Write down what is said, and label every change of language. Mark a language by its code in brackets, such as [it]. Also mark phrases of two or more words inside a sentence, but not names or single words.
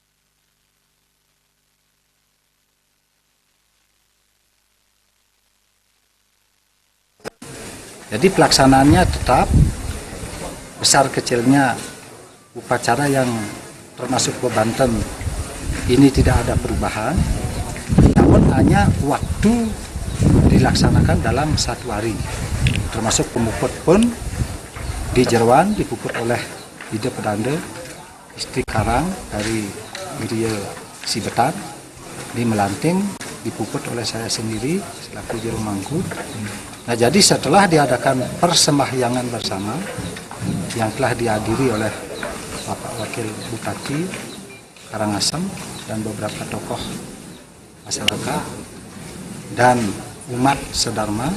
[id] Jadi pelaksanaannya tetap besar kecilnya upacara yang termasuk bebanten ini tidak ada perubahan, namun hanya waktu dilaksanakan dalam satu hari. Termasuk pemuput pun di Jerwan dipuput oleh Ida Pedanda Istri Karang dari Gria Sibetan. Di Melanting dipuput oleh saya sendiri selaku juru mangku. Nah, jadi setelah diadakan persembahyangan bersama yang telah dihadiri oleh Bapak Wakil Bupati Karangasem dan beberapa tokoh masyarakat dan umat sedharma.